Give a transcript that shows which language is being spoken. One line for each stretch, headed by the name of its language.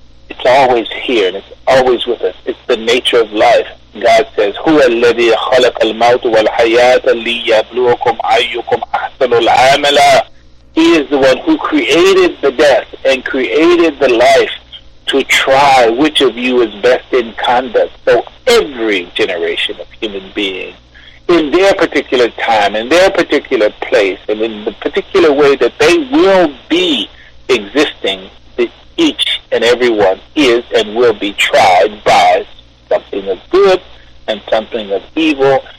English: It's always here, and it's always with us. It's the nature of life. God says,
Arabic: هُوَ الَّذِي خَلَقَ الْمَوْتَ وَالْحَيَاةَ لِيَبْلُوَكُمْ أَيُّكُمْ أَحْسَنُ الْعَمَلَ.
English: He is the one who created the death and created the life to try which of you is best in conduct. So every generation of human beings, in their particular time, in their particular place, and in the particular way that they will be existing, each and every one is and will be tried by something of good and something of evil.